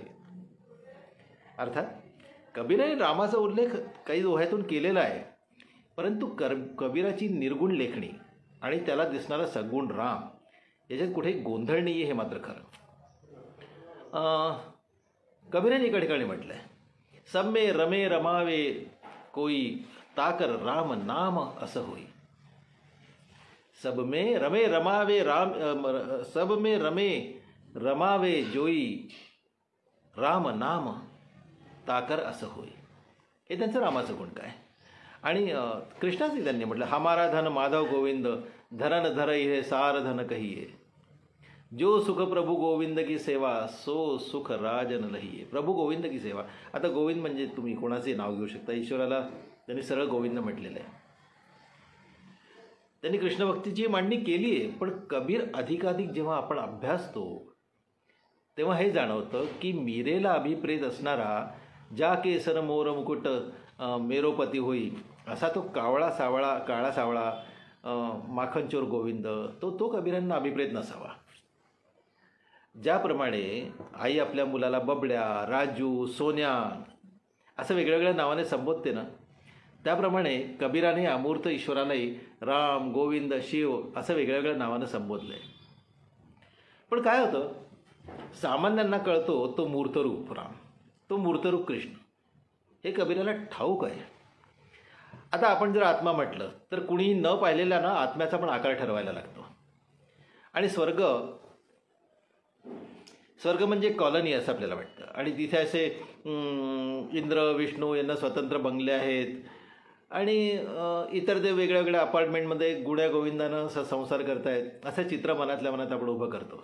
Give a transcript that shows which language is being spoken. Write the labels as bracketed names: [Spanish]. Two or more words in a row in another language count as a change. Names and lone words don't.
[Marathi] अर्थात कबीराने रामाचा उल्लेख काही दोह्यातून केलेला आहे, परंतु कबीराची निर्गुण लेखणी आणि त्याला दिसणारा सगुण राम याच्यात कुठे गोंधळ नाही आहे, हे मात्र खरं. कबीराने एका ठिकाणी म्हटलं आहे, [Hindi] सम्मे रमे रमावे कोई, ताकर राम नाम असं होई. सब में रमे रमावे राम, सब में रमे रमावे जोई, राम नाम ताकर असं होई. [Marathi] हे त्यांचं रामाचं गुण काय. आणि कृष्णाचे त्यांनी म्हटलं, [Hindi] हमारा धन माधव गोविंद, धरन धर हे सार धन कहिये, जो सुख प्रभु गोविंद की सेवा, सो सुख राजन लहिये. प्रभु गोविंद की सेवा. [Marathi] आता गोविंद म्हणजे तुम्ही कोणाचे नाव घेऊ शकता, ईश्वराला त्यांनी सरळ गोविंद म्हटलेलं आहे. त्यांनी कृष्णभक्तीची मांडणी केली आहे, पण कबीर अधिकाधिक जेव्हा आपण अभ्यासतो तेव्हा हे जाणवतं की मीरेला अभिप्रेत असणारा, ज्या [Hindi] केसर मोर मुकुट मेरोपती होई, [Marathi] असा तो कावळा सावळा, काळा सावळा माखनचोर गोविंद, तो कबीरांना अभिप्रेत नसावा. ज्याप्रमाणे आई आपल्या मुलाला बबड्या, राजू, सोन्या असं वेगवेगळ्या नावाने संबोधते ना, त्याप्रमाणे कबीराने अमूर्त ईश्वरालाही राम, गोविंद, शिव असं वेगवेगळ्या नावानं संबोधलं आहे. पण काय होतं, सामान्यांना कळतो तो मूर्तरूप राम, तो मूर्तरूप कृष्ण, हे कबीराला ठाऊक आहे. आता आपण जर आत्मा म्हटलं तर कुणीही न पाहिलेल्या ना आत्म्याचा पण आकार ठरवायला लागतो. आणि स्वर्ग म्हणजे कॉलनी असं आपल्याला वाटतं. आणि तिथे असे इंद्र, विष्णू यांना स्वतंत्र बंगले आहेत आणि इतर ते वेगळ्या वेगळ्या अपार्टमेंटमध्ये गुण्या गोविंदानं संसार करतायत, असं चित्र मनातल्या मनात आपण उभं करतो.